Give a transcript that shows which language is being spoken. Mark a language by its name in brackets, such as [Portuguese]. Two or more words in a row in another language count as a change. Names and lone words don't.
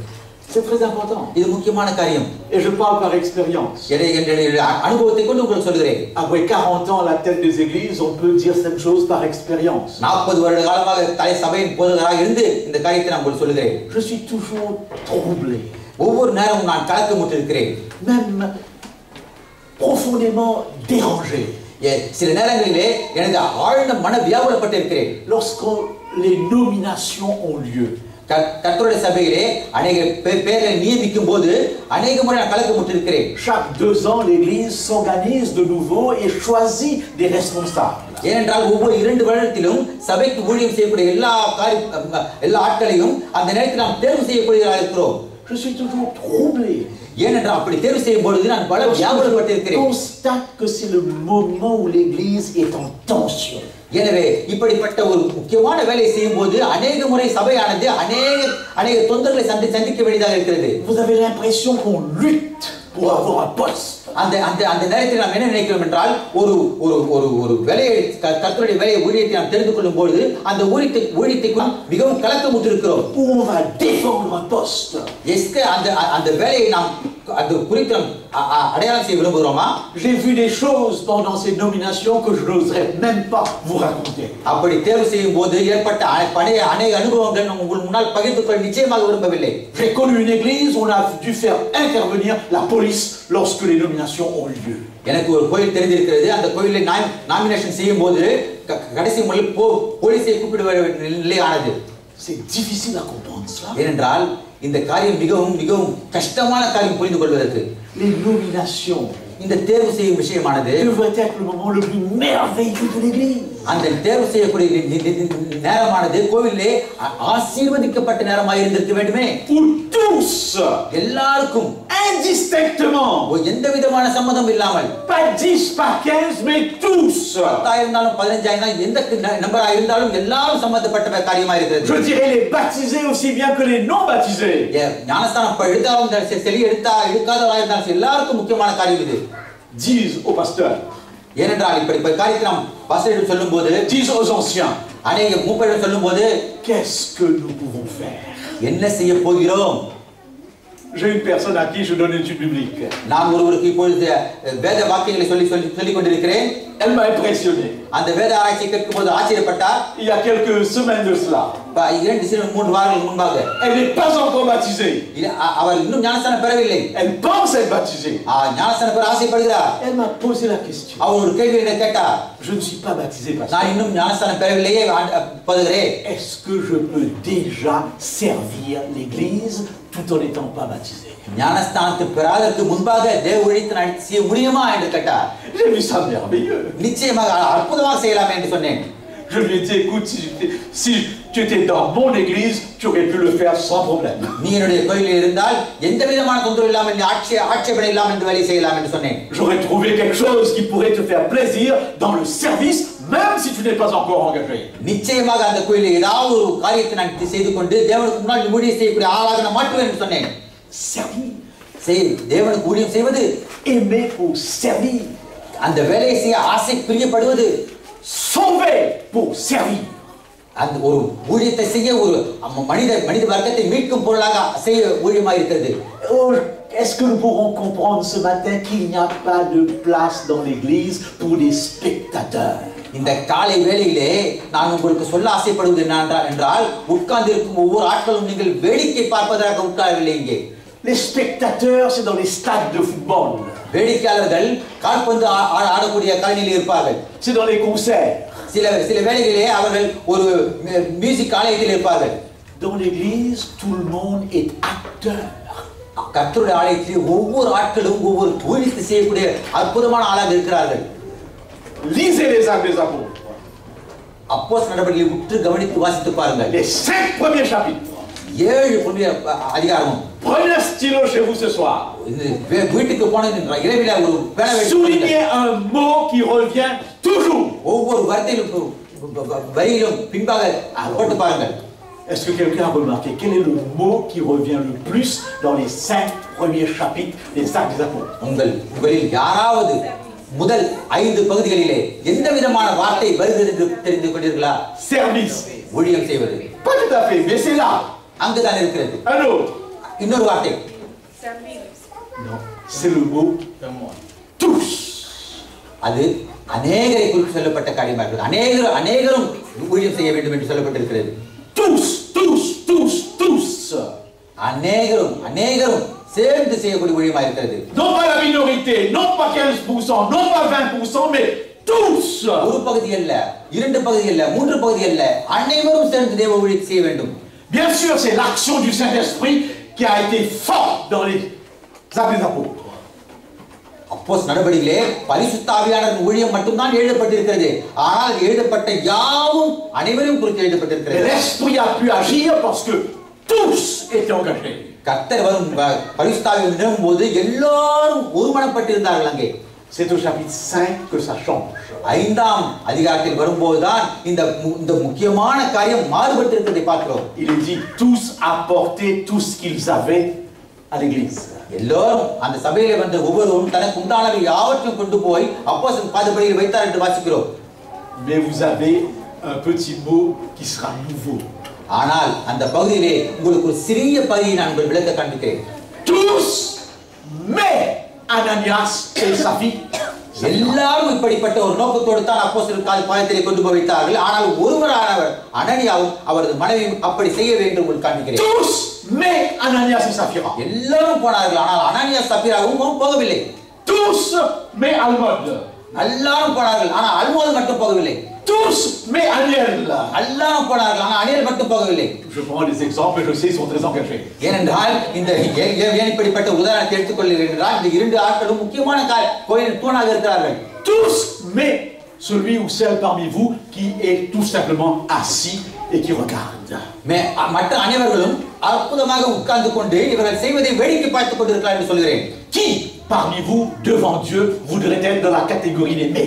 [French] C'est très important. [Tamil] இது முக்கியமான காரியம். [French] Et je parle par expérience. [Tamil] அனுபவத்தை கொண்டு உங்களுக்கு சொல்கிறேன். [French] Après 40 ans à la tête des églises, on peut dire cette chose par expérience. [Tamil] 40 வருட காலமாக தலை சபையின் போதகராக இருந்து இந்த காரியத்தை நான் உங்களுக்கு சொல்கிறேன். [French] Je suis toujours troublé. [Tamil] ஒவ்வொரு நேரமும் நான் கலக்கமுற்றிருக்கிறேன். [French] Même profondément dérangé. [Tamil] சில நேரங்களிலே எனக்கு ஆழ்ந்த மன வியாகுலப்பட்டிருக்கிறேன். [French] Lorsque les nominations ont lieu. [Tamil] கர்த்தருடைய சபையிலே अनेक பேரை நியமிக்கும் போது अनेक முறை நான் கலக்கமுற்றிருக்கிறேன். [French] Chaque 2 ans l'église s'organise de nouveau et choisit des responsables. [Tamil] ஏனென்றால் ஒவ்வொரு 2 வருடத்திலும் சபைக்கு ஊழியம் செய்யக்கூடிய எல்லா ஆட்களையும் அந்த நேரத்தில் நாம் தேர்வு செய்யக்கூடியவர்களாக இருக்கிறோம். [French] Je suis toujours troublé. [Tamil] ஏனென்றால் அப்படி தேர்வு செய்யும் பொழுது நான் பல வியாகுலப்பட்டிருக்கிறேன். [French] Constate que c'est le moment où l'église est en tension. [Tamil] எனவே இப்படிப்பட்ட ஒரு முக்கியமான வேலையை செய்யும் போது अनेक முறை சபையானது अनेक தொந்தரவுகளை சந்திக்க வேண்டியதாக இருக்கிறது. [French] Vous avez l'impression qu'on lutte pour avoir un poste. [Tamil] அந்த நேரத்தில் நாம் என்ன நினைக்கிறோம் என்றால் ஒரு வேலையை கர்த்தருடைய வேலையை ஊழியத்தை நாம் தெரிந்து கொள்ளும் பொழுது அந்த ஊழியத்தை மிகவும் கலக்கமுற்றிருக்கிறோம். [French] On va défendre un poste. [Tamil] எஸ்கே அந்த வேலையை நாம் அது குறித்து அடையாளம் செய்ய விரும்புகிறோமா? [French] J'ai vu des choses pendant ces nominations que je n'oserais même pas vous raconter. [Tamil] அப்படி தேர்வு செய்யும் போது ஏற்பட்ட அநேக அனுபவங்கள் உங்கள் முன்னால் பகிர்ந்து கொள்ள நிச்சயமாக விரும்பவில்லை. [French] J'ai connu une église où on a dû faire intervenir la police lorsque les nominations ont lieu. [Tamil] எனக்கு ஒரு கோயில் தெரிந்திருக்கிறது. அந்த கோயிலில் நாமினேஷன் செய்யும் போது கடைசி முறையில் போலீஸை கூப்பிடுவ நிலை ஆனது. [French] C'est difficile à comprendre cela. [Tamil] ஏனென்றால் இந்த காரியம் மிகவும் கஷ்டமான காரியம் புரிந்து கொள்வதற்கு. [French] Les nominations [Tamil] இந்த தேர்வு செய்யும் விஷயமானது [French] devrait être le moment le plus merveilleux de l'église. [Tamil] அந்த தேர்வு செய்யக்கூடிய நேரமானது கோவிலே ஆசீர்வதிக்கப்பட்ட நேரமாக இருந்திருக்க வேண்டுமே. [French] Pour tous, [Tamil] எல்லாருக்கும் [French] indistinctement, [Tamil] எந்த விதமான சம்மதம் இல்லாமல், [French] pas 10 pas 15 mais tous. [Tamil] 10 இருந்தாலும் 15 இருந்தாலும் எந்த நம்பரா இருந்தாலும் எல்லாரும் சம்பந்தப்பட்ட காரியமா இருக்கிறது. [French] Je dirais les baptisés aussi bien que les non baptisés. [Tamil] ஞானஸ்தானம் எடுத்தாலும் சரி எடுக்காதவராக இருந்தாலும் எல்லாருக்கும் முக்கியமான காரியம் இது. [French] Disent au pasteur, [Tamil] ஏனென்றால் இப்படி காரியத்தை நாம் பாஸ்டரிடம் சொல்லும்போது, [French] disent aux anciens, [Tamil] அநேக மூப்பரிடம் சொல்லும்போது, [French] qu'est-ce que nous pouvons faire? [Tamil] என்ன செய்ய போகிறோம்? [French] J'ai une personne à qui je donne une étude biblique. [Tamil] நான் ஒருவருக்கு இப்பொழுது வேத வாக்கியங்களை சொல்லிக் கொண்டிருக்கிறேன். [French] Elle m'a impressionné. [Tamil] அந்த வேத ஆராய்ச்சி கேட்கும்போது ஆச்சரியப்பட்டார். [French] Il y a quelques semaines de cela. [Tamil] 2-3 வாரங்களுக்கு முன்பாக. [French] Elle n'est pas encore baptisée. [Tamil] அவர் இன்னும் ஞானஸ்தானம் பெறவில்லை. [French] Elle pense être baptisée. [Tamil] ஞானஸ்தானம் பெற ஆசைப்படுகிறார். [French] Elle m'a posé la question. [Tamil] அவர் ஒரு கேள்வி என்ன கேட்டார். [French] Je ne suis pas baptisée, pasteur. [Tamil] நான் இன்னும் ஞானஸ்தானம் பெறவில்லையே போதகரே. [French] Est-ce que je peux déjà servir l'église tout en n'étant pas baptisé? [Tamil] ஞானஸ்தானத்தை பெறாதற்கு முன்பாக தேவ ஊழியத்தை செய்ய முடியுமா என்று கேட்டார். [French] J'ai vu ça merveilleux. [Tamil] நிச்சயமாக அற்புதமாக செய்யலாம் என்று சொன்னேன். [French] Je lui ai dit, écoute, si tu étais dans mon église, tu aurais pu le faire sans problème. [Tamil] நீ என்னுடைய கோயிலில் இருந்தால் எந்த விதமான தொந்தரவு இல்லாமல் நீ ஆட்சேபனை இல்லாமல் இந்த வேலை செய்யலாம் என்று சொன்னேன். [French] J'aurais trouvé quelque chose qui pourrait te faire plaisir dans le service, même si tu n'es pas encore engagé. [Tamil] நிச்சயமாக அந்த கோயிலில் ஏதாவது ஒரு காரியத்தை நான் செய்து கொண்டு தேவனுக்கு முன்னால் ஊழியம் செய்யக்கூடிய ஆளாக நான் மாற்றுவேன் என்று சொன்னேன். [French] Servir. [Tamil] தேவனுக்கு ஊழியம் செய்வது, [French] Aimer pour servir. [Tamil] அந்த வேலையை செய்ய ஆசை பிரியப்படுவது, [French] Sauver pour servir. [Tamil] அந்த ஒரு ஊழியத்தை செய்ய ஒரு மனித வர்க்கத்தை மீட்கும் பொருளாக செய்ய ஊழியமாக இருக்கிறது. [French] Est-ce que nous pourrons comprendre ce matin qu'il n'y a pas de place dans l'église pour des spectateurs? [Tamil] இந்த காலை வேளையிலே நான் உங்களுக்கு சொல்ல ஆசைப்படுவது என்றால் உட்கார்ந்து இருக்கும் ஒவ்வொரு ஆட்களும் நீங்கள் வேடிக்கை பார்ப்பதற்காக உட்காரவில்லை. இங்கே [French] les spectateurs c'est dans les stades de football. [Tamil] வேடிக்கையாளர்கள் கால்பந்து ஆடக்கூடிய காலனியில் இருப்பார்கள். [French] C'est dans les concerts. [Tamil] சில வேளைகளிலே அவர்கள் ஒரு மியூசிக் ஆலயத்தில் இருப்பார்கள். [French] Dans l'église tout le monde est acteur. [Tamil] கர்த்தருடைய ஆலயத்தில் ஒவ்வொரு ஆட்களும் ஒவ்வொரு ஊழியத்தை செய்யக்கூடிய அற்புதமான ஆளாக இருக்கிறார்கள். [French] Lisez les Actes des Apôtres. [Tamil] அப்போஸ்தலர் நடவடிக்கைகளை உற்று கவனித்து வாசித்து பாருங்கள். [French] Les 5 premiers chapitres. [Tamil] 7 புதிய அதிகாரம். [French] Prenez un stylo chez vous ce soir. [Tamil] வீட்டுக்கு போனது இரவில ஒரு பேனா எடுத்து [French] soulignez un mot qui revient toujours. [Tamil] ஒவ்வொரு வார்த்தையிலும் வரியிலும் பின்பாக போட்டு பாருங்கள். [French] Est-ce que quelqu'un a remarqué quel est le mot qui revient le plus dans les 5 premiers chapitres des Actes des Apôtres? [Tamil] உங்களில் யாராவது முதல் 5 பகுதிகளிலே எந்த விதமான வார்த்தை வருகிறது என்று தெரிந்து கொண்டீர்களா? [French] Service. [Tamil] ஊழியம் செய்வது. [French] Pas tout à fait, mais c'est là. [Tamil] அங்குதான் இருக்கிறது. [French] Un autre. [Tamil] இன்னொரு வார்த்தை. [French] Non, c'est le mot tous. [Tamil] அது அநேகரை குறித்து சொல்லப்பட்ட காரியமாக இருக்கிறது. அநேகரும் ஊழியம் செய்ய வேண்டும் என்று சொல்லப்பட்டிருக்கிறது. [French] Tous, tous, tous, tous. [Tamil] அநேகரும் சேர்ந்து செய்யக்கூடிய ஊழியமாக இருக்கிறது. [French] Non pas la minorité, non pas 15%, non pas 20%, mais tous. [Tamil] ஒரு பகுதி அல்ல, 2 பகுதி அல்ல, 3 பகுதி அல்ல, அனைவரும் சேர்ந்து தேவ ஊழியம் செய்ய வேண்டும். [French] Bien sûr, c'est l'action du Saint-Esprit qui a été forte dans les Actes des Apôtres. [Tamil] அப்போஸ்தலர் நடவடிக்கையிலே பரிசுத்த ஆவியானவரின் ஊழியம் மட்டும்தான் எழுதப்பட்டிருக்கிறது. ஆனால் எழுதப்பட்ட யாவும் அனைவரையும் குறித்து எழுதப்பட்டிருக்கிறது. [French] L'Esprit a pu agir parce que tous étaient engagés. [Tamil] கர்த்தர் வரும் பரிசுத்த ஆவி நிரம்பும்போது எல்லாரும் ஒருமனப்பட்டிருந்தார்கள். அங்கே [French] c'est au chapitre 5 que ça change. [Tamil] 5ஆம் அதிகாரத்தில் வரும்போதுதான் இந்த முக்கியமான காரியம் மாறுபட்டிருக்கிறதை பார்க்கிறோம். [French] Il est dit tous apportaient tout ce qu'ils avaient à l'église. [Tamil] எல்லாரும் அந்த சபையிலே வந்த ஒவ்வொருவரும் தனக்கு உண்டானவை யாவற்றையும் கொண்டு போய் அப்போஸ்தலர் பாதபடியில் வைத்தார் என்று வாசிக்கிறோம். [French] Mais vous avez un petit mot qui sera nouveau. [Tamil] ஆனால் அந்த பகுதியிலே உங்களுக்கு ஒரு சிறிய பகுதியை நான் உங்களுக்கு விளக்க காண்பிக்கிறேன். [French] Tous mais Ananias et Saphir. [Tamil] எல்லாரும் இப்படிப்பட்ட ஒரு நோக்கத்தோடு தான் அப்போஸ்தலர் பாதத்திலே கொண்டு போய் வைத்தார்கள். ஆனால் ஒருவரானவர் அனனியாவும் அவரது மனைவியும் அப்படி செய்ய வேண்டும் என்று காண்பிக்கிறேன். [French] Tous mais Ananias et Saphira. [Tamil] எல்லாரும் போனார்கள். ஆனால் அனனியாஸ் சப்பீராவும் போகவில்லை. [French] Tous mais Almod. [Tamil] எல்லாரும் போனார்கள். ஆனால் அல்மோது மட்டும் போகவில்லை. [French] Tous mais Aniel. [Tamil] எல்லாரும் போனார்கள். ஆனால் அனியல் மட்டும் போகவில்லை. [French] Je prends des exemples, je sais ils sont très engagés. [Tamil] ஏனென்றால் இந்த இப்படிப்பட்ட உதாரணத்தை எடுத்துக்கொள்கிறேன் என்றால் இந்த 2 ஆட்களும் முக்கியமான கோயிலின் தூணாக இருக்கிறார்கள். [French] Tous mais celui ou celle parmi vous qui est tout simplement assis et qui regarde. [Tamil] மற்ற அனைவர்களும் அற்புதமாக உட்கார்ந்து கொண்டு இவர்கள் செய்வதை வேடிக்கை பார்த்துக் கொண்டிருக்கிறார் என்று சொல்கிறேன். [French] Qui parmi vous devant Dieu voudrait être dans la catégorie des mais?